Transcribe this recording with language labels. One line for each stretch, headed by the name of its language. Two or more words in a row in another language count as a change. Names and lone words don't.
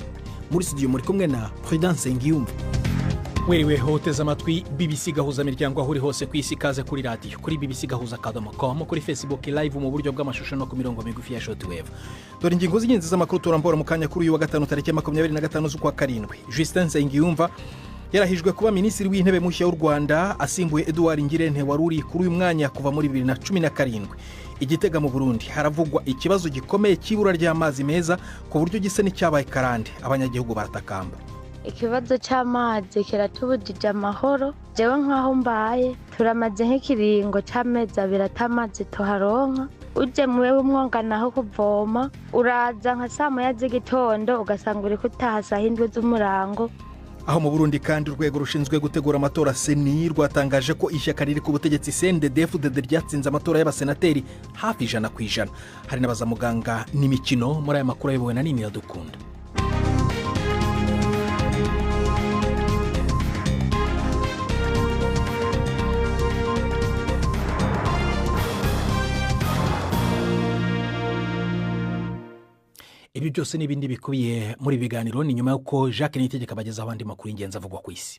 Kinyarwanda: Muri studio muri kumwe na Prudence Ngiyumva. Wewe hoteza amatwi BBC Gahuzamiryango aho uri hose ku isi, kaze kuri radio kuri bbcgahuza.com, kuri Facebook live mu buryo bw'amashusho no ku mirongo migufi ya shortwave. Dore ingingo z'ingenzi z'amakuru turambora mu kanya kuri uyu wa gatanu tariki 25 z'ukwa karindwi. Justin Ngiyumva yarahijwe kuba minisitiri w'intebe mushya w'u Rwanda asimbuye Edouard Ngirente waruri kuri uyu mwanya kuva muri 2017. Igitega mu Burundi haravugwa ikibazo gikomeye cy'ibura ry'amazi meza ku buryo gise n'icyabaye karande, abanyagihugu baratakamba.
Rundi: Ikibazo cy'amazi kiratubujije amahoro, jewe nkaho mbaye turamaze nk'ikiringo cy'amezi 2 atamazi tuharonka. Uje muwewe umwonganaho kuvoma uraza nka saa moya z'igitondo ugasanga uri kutaha saa 7 z'umurango.
Kinyarwanda: Aho mu Burundi kandi urwego rushinzwe gutegura amatora Seni rwatangaje ko ishyaka riri ku butegetsi CNDD-FDD ryatsinze amatora y'abasenateri hafi 100%. Hari n'abazamuganga n'imikino muri aya makuru ayobowe na Nini Iradukunda. Ibi byose n'ibindi bikubiye muri biganiro ni nyuma yuko Jacques Niyitegeka bageza abandi makuru y'ingenzi avugwa ku isi.